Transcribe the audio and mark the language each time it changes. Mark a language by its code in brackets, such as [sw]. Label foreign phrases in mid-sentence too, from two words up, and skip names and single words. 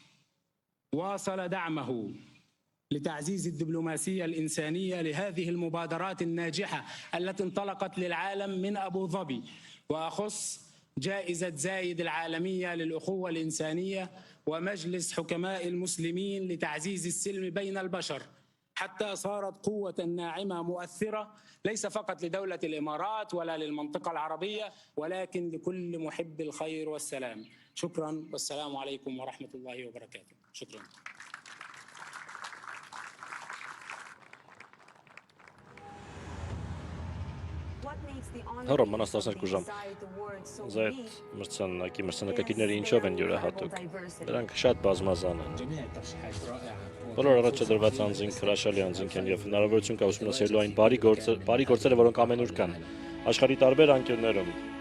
[ar] واصل دعمه لتعزيز الدبلوماسية الإنسانية لهذه المبادرات الناجحة التي انطلقت للعالم من أبو ظبي، وأخص جائزة زايد العالمية للأخوة الإنسانية ومجلس حكماء المسلمين لتعزيز السلم بين البشر، حتى صارت قوة ناعمة مؤثرة ليس فقط لدولة الإمارات ولا للمنطقة العربية، ولكن لكل محب الخير والسلام. شكرا والسلام عليكم ورحمة الله وبركاته. شكرا. [hy] Հռոմ մնաց 12 ժամ։ Զայդ մրցանակակիրները ինչով են յուրահատուկ։ Դրանք շատ բազմազան են։ Բոլոր առաջադրված անձինք հրաշալի անձինք են եւ հնարավորություն կա ուսումնասիրելու այն բարի գործերը, որոնք ամենուր կան աշխարհի տարբեր անկյուններում։